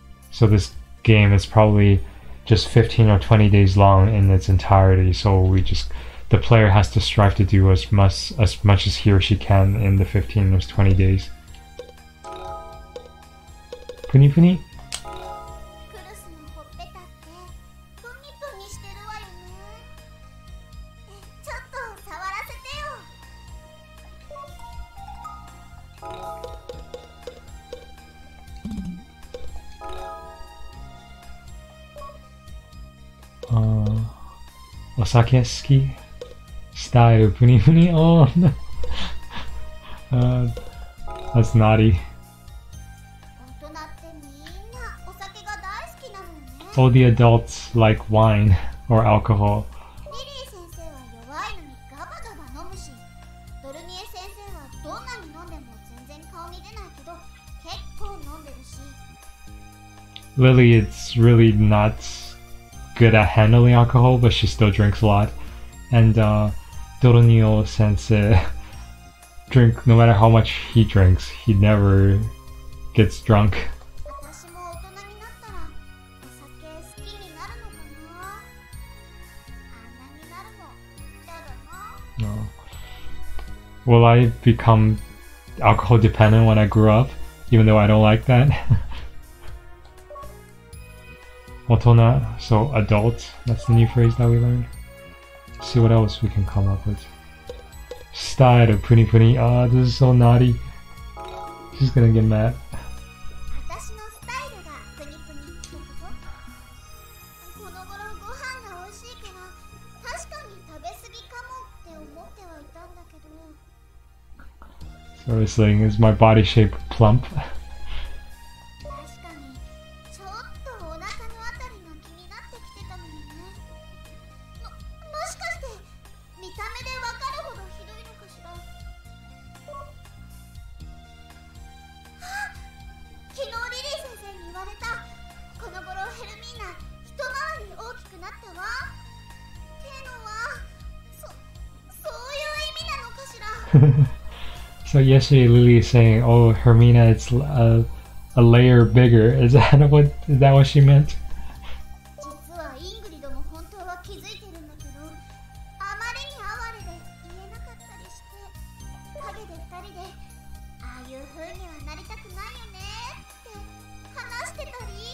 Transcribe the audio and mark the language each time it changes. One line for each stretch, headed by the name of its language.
English: So this game is probably just 15 or 20 days long in its entirety, so the player has to strive to do as much as he or she can in the 15 or 20 days.
Japanese: Puni puni? クルスのほっぺたってプニプニしてるわよね。ちょっと触らせてよ。 Osake ski style puni puni.
English: Oh no. That's naughty.
Japanese: 大人ってみんなお酒が大好きなのよね。
English: All the adults like wine or alcohol.
Japanese: リリー先生は弱いのにガバガバ飲むし、ドルニエ先生はどんなに飲んでも全然顔に出ないけど結構飲んでるし。
English: Lillie is really not good at handling alcohol, but she still drinks a lot. And Doronio sensei no matter how much he drinks, he never gets drunk.
Japanese: 私も大人になったらお酒好きになるのかな。あんなになるの嫌だな。
English: Will I become alcohol dependent when I grow up, even though I don't like that? Otona, so adult, that's the new phrase that we learned. Let's see what else we can come up with. Style puni puni. Ah, this is so naughty. She's gonna get mad.
Japanese: 私のスタイルがプニプニってこと？この頃ご飯が美味しいから確かに食べ過ぎかもって思ってはいたんだけど。
English: So he's saying, is my body shape plump?
Japanese: 確かにちょっとお腹のあたりが気になってきてたのよね。もしかして見た目でわかるほどひどいのかしら。昨日リリー先生に言われた。この頃ヘルミーナ一回り大きくなったわってのはそういう意味なのかしら。
English: So yesterday Lillie is saying, oh, Hermina, it's a layer bigger. Is that what she meant?
Japanese: 実はイングリドも本当は気づいてるんだけど、あまりに哀れで言えなかったりして、陰で二人でああいう風にはなりたくないよねって話してたり。